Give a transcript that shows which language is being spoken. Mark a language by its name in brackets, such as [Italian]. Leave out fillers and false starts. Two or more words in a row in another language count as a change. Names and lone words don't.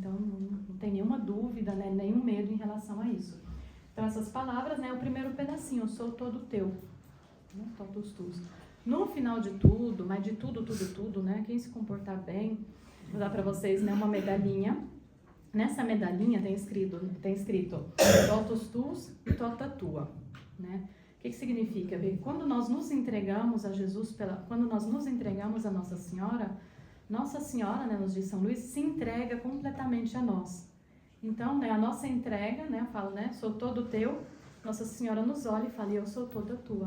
[Portuguese] Então não tem nenhuma dúvida, né? Nenhum medo em relação a isso. Então essas palavras, né? O primeiro pedacinho, eu sou todo teu, né? [Latin] Totus tus. [Portuguese] No final de tudo, mas de tudo, né? Quem se comportar bem, vou dar para vocês, né? Uma medalhinha. Nessa medalhinha tem escrito [Latin] totus tus [Portuguese] e [Latin] tota tua, [Portuguese] né? O que significa? Quando nós nos entregamos a Jesus, quando nós nos entregamos a Nossa Senhora, né, nos diz São Luís, se entrega completamente a nós. Então, né, a nossa entrega, né, eu falo, né, sou todo teu, Nossa Senhora nos olha e fala, eu sou toda tua.